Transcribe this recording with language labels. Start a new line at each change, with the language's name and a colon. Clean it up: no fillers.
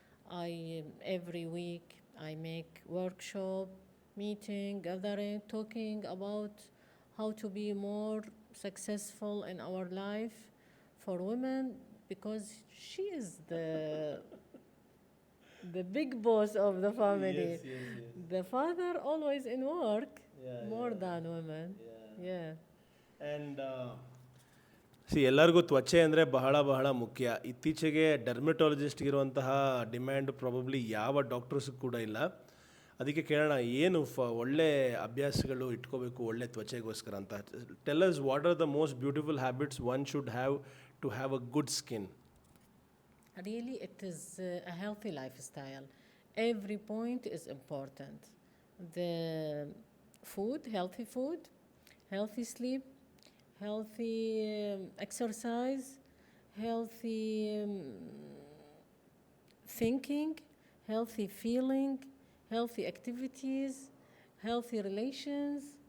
English: Every week, I make workshop, meeting, gathering, talking about how to be more successful in our life for women, because she is the big boss of the family. Yes, yes, yes. The father always in work, Yeah, more than women. Yeah.
Kannada: And ಎಲ್ಲರಿಗೂ ತ್ವಚೆ ಅಂದರೆ ಬಹಳ ಬಹಳ ಮುಖ್ಯ. ಇತ್ತೀಚೆಗೆ ಡರ್ಮೆಟಾಲಜಿಸ್ಟ್ಗಿರುವಂತಹ demand probably ಯಾವ ಡಾಕ್ಟರ್ಸ್ಗೂ ಕೂಡ ಇಲ್ಲ. ಅದಕ್ಕೆ ಕೇಳೋಣ, ಏನು ಒಳ್ಳೆ ಅಭ್ಯಾಸಗಳು ಇಟ್ಕೋಬೇಕು ಒಳ್ಳೆ ತ್ವಚೆಗೋಸ್ಕರ ಅಂತ.
English: Tell us, what are the most beautiful habits one should have to have a good skin? Really, it is a healthy lifestyle. Every point is important. The food, healthy sleep, healthy exercise, healthy thinking, healthy feeling, healthy activities, healthy relations.